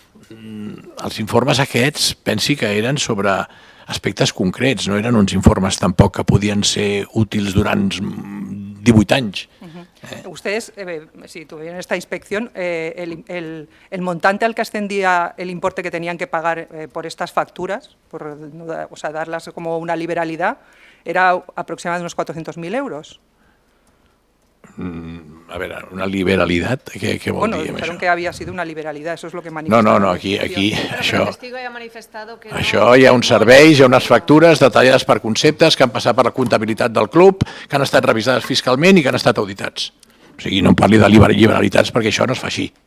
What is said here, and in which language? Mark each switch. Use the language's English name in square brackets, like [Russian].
[Catalan] Els informes aquests pensi que eren sobre aspectes concrets, no eren uns informes tampoc que podien ser útils durant 18 anys. [Spanish] Ustedes, si tuvieron esta inspección, el montante al que ascendía el importe que tenían que pagar por estas facturas, o sea, darlas como una liberalidad, era aproximadamente unos 400.000 euros. [Catalan] A veure, una liberalitat, què vol dir amb això? [Spanish] Dijeron que había sido una liberalidad, eso es lo que manifestaron. [Catalan] No, aquí això hi ha uns serveis, hi ha unes factures detallades per conceptes que han passat per la comptabilitat del club, que han estat revisades fiscalment i que han estat auditats. O sigui, no em parli de liberalitats perquè això no es fa així.